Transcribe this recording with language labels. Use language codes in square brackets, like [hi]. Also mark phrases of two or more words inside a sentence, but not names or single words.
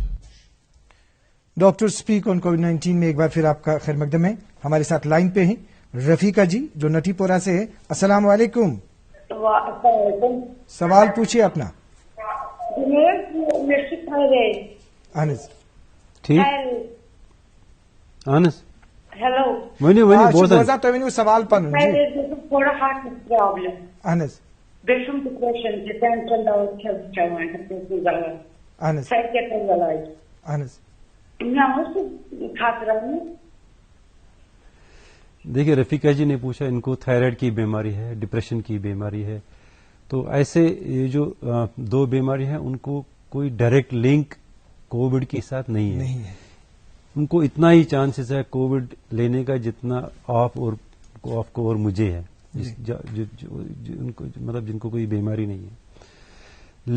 [ur] ڈاکٹر سپیک آن کووڈ-19 میں ایک بار پھر آپ کا خیر مقدم ہے. ہمارے ساتھ لائن پہ ہیں رفیقہ جی جو نٹی پورہ سے ہے. السلام علیکم. سوال پوچھیے اپنا. انس [ks] ٹھیک اہن ہیلو ؤنِو بوزان تُہۍ ؤنِو سوال پنُن. تھوڑا [en] hearts problem, [ks] اہن حظ بیٚیہِ چھُم ڈِپریشن تہِ ٹینشن دوا چھَس چٮ۪وان، اہن حظ سایکیٹرک علاج. اہن حظ. مےٚ اوس خطرہ. [ur] دیکھیے رفیقہ جی نے پوچھا ان کو تھائرائڈ کی بیماری ہے، ڈپریشن کی بیماری ہے. تو ایسے یہ جو 2 بیماری ہیں ان کو کوئی [en] direct link [ur] کووڈ کے ساتھ نہیں ہے. ان کو اتنا ہی چانسز ہے کووڈ لینے کا جتنا آپ کو اور مجھے ہے، مطلب جن کو کوئی بیماری نہیں ہے.